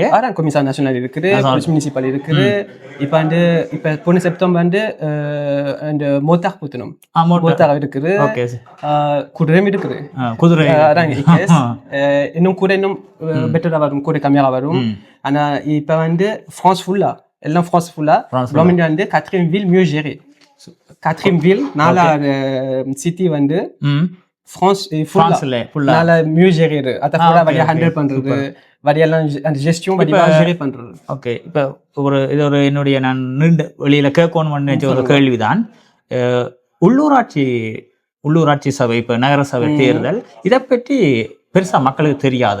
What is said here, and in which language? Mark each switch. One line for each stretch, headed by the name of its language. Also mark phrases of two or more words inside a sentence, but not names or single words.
Tamil: அதான்
French: commissaire national
Tamil: இருக்குது,
French: police municipale
Tamil: இருக்குது. இப்ப வந்து இப்ப போன செப்டம்பர் வந்து அந்த மோட்டார் புத்தனம் மோட்டார் இருக்குது, குதிரையும் இருக்குது. அதான் இன்னும் கூட இன்னும் பெட்டரா வரும், கூட கம்மியா வரும். ஆனா இப்ப வந்து பிரான்ஸ் ஃபுல்லா எல்லாம் பிரான்ஸ் ஃபுல்லா வந்து
French: 4e ville mieux gérée. 4e ville
Tamil: 4 சிட்டி வந்து ஃப்ரான்ஸ்ல
French: mieux géré
Tamil: அத ஃபுல்லா வழியா ஹேண்டில் பண்றது, வழியெல்லாம் அந்த ஜெஸ்டியும் வழியா ஜெரே பண்றது. ஓகே, இப்போ இது ஒரு என்னுடைய நான் நீண்ட வெளியில கேட்கணும்னு நினைச்ச ஒரு கேள்விதான். உள்ளூராட்சி சபை, இப்போ நகர சபை தேர்தல், இதை பற்றி பெருசா மக்களுக்கு தெரியாது.